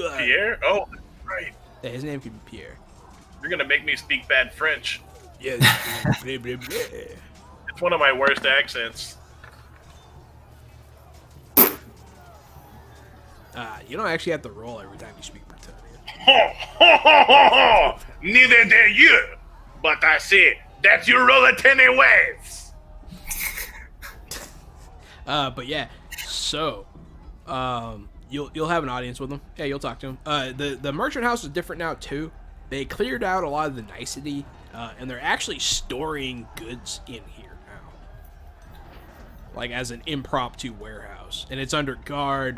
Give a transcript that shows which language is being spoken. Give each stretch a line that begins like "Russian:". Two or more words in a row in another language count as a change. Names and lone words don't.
English: Pierre? Oh, right. Yeah, his name could be Pierre. You're gonna make me speak bad French. Yeah. Blah, blah, blah. It's one of my worst accents. You don't actually have to roll every time you speak Bretonian. Ho, ho, ho, ho, ho. Neither do you. But I see that you roll it anyways. But yeah, so you'll have an audience with him. Yeah, you'll talk to him. The merchant house is different now too. They cleared out a lot of the nicety, and they're actually storing goods in here now, like as an impromptu warehouse, and it's under guard.